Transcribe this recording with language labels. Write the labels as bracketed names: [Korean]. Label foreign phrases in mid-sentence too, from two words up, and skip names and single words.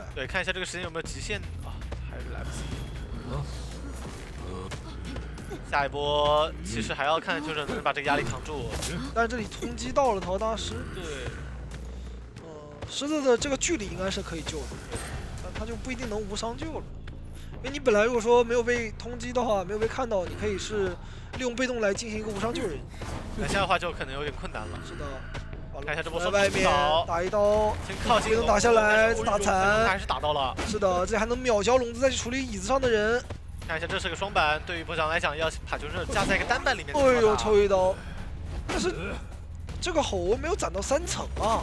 [Chinese] 對，看一下這個時間有沒有極限啊，還是來不及。下一波其實還要看求生者能把這個壓力扛住，但是這裡通羈到了桃大師。對，獅子的這個距離應該是可以救的，但他就不一定能無傷救了。因為你本來如果說沒有被通羈的話，沒有被看到，你可以是利用被動來進行一個無傷救人。那這樣的話就可能有點困難了。是的，看一下这波在外面打一刀，先靠近能打下来，打残，还是打到了。是的，这还能秒消龙子，再去处理椅子上的人。看一下，这是个双板，对于部长来讲，要把求生者架在一个单板里面。哎呦，抽一刀，但是这个猴没有攒到3层啊，